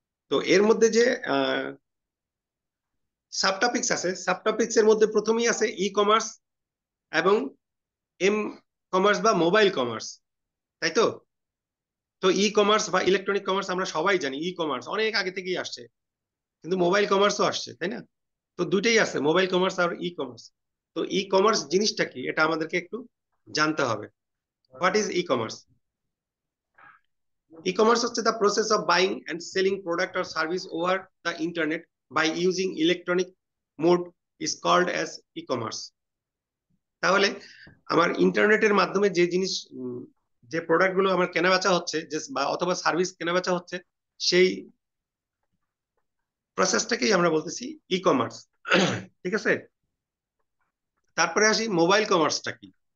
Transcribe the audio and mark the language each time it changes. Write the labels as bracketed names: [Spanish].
[Bangla] তো এর মধ্যে যে সাবটপিক্স আছে, সাবটপিক্স এর মধ্যে প্রথমেই আছে ই কমার্স এবং এম কমার্স বা মোবাইল কমার্স, তাই তো? তো ই কমার্স বা ইলেকট্রনিক কমার্স আমরা সবাই জানি, ই কমার্স অনেক আগে থেকেই আসছে, কিন্তু মোবাইল কমার্সও আসছে, তাই না? তো দুইটাই আছে, মোবাইল কমার্স আর ই কমার্স। তো ই কমার্স জিনিসটা কি এটা আমাদেরকে একটু জানতে হবে। [English] What is e commerce? E-commerce হচ্ছে the process of buying and selling product or service over the internet by using electronic mode is called as e-commerce. [Bangla] তাহলে আমার ইন্টারনেটের মাধ্যমে যে জিনিস যে প্রোডাক্ট গুলো আমার কেনা বেচা হচ্ছে, যে বা অথবা সার্ভিস কেনা বেচা হচ্ছে, সেই প্রসেসটাকেই আমরা বলতেছি ই কমার্স। ঠিক আছে, তারপরে আসি মোবাইল কমার্সটা কি।